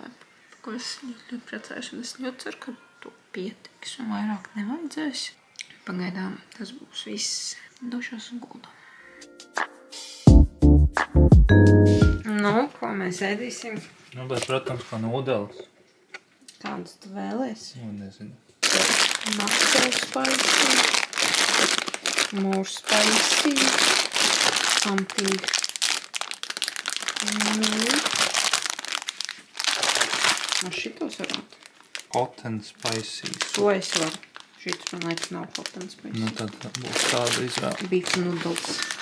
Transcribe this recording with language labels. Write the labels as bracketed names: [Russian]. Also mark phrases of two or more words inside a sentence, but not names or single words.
[Latvian] Par ko es ļoti priecājuši un es ļoti ceru, ka to pietiks un vairāk nevajadzēs. Pagaidām tas būs viss. Došos un guldu. Nu, mēs ēdīsim? Nu, bet, protams, kā nūdeles. Kādus tu vēlies? Nu, nezinu. [English] Macro spicy, more spicy, something new. [Latvian] Man šitos varētu. [English] Hot and spicy. [Latvian] To es varu. Šitus man liekas nav [English] hot and spicy. [Latvian] Nu, tad būs tāda izvēle. [English] Beef noodles.